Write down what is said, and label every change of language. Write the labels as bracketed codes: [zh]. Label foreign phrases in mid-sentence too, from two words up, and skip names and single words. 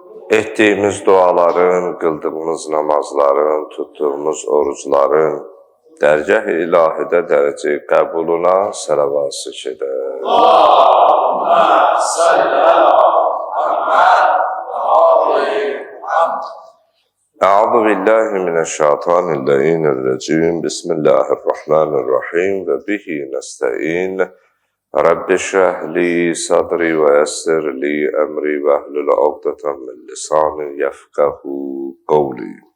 [az] etdiyimiz duaların, qıldığımız namazların, tuttuğumuz orucların dərgah-ı ilahidə dərəcə qəbuluna sələvat şəkədə. [ar] اللهم صل على محمد وآل محمد. أعوذ بالله من الشيطان الرجيم. بسم الله الرحمن الرحيم وبه نستعين. رب اشرح لي صدري ويسر لي أمري واحلل عقدة من لساني يفقهوا قولي.